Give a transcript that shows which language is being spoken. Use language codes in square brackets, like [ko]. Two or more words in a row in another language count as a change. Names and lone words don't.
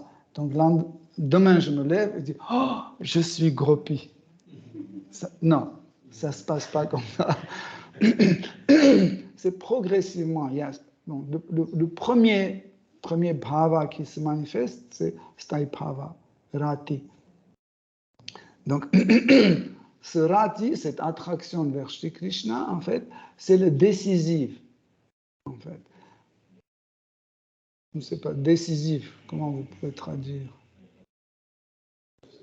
[fr] Donc, demain, je me lève et dis « Oh, je suis groupie ». Non, ça se passe pas comme ça. C'est progressivement. Donc, le premier bhava qui se manifeste, c'est [sa] sthai bhava, [fr] rati. Donc, ce rati, cette attraction vers Shri Krishna, en fait, c'est le décisif. En fait, je ne sais pas, décisif, comment vous pouvez traduire?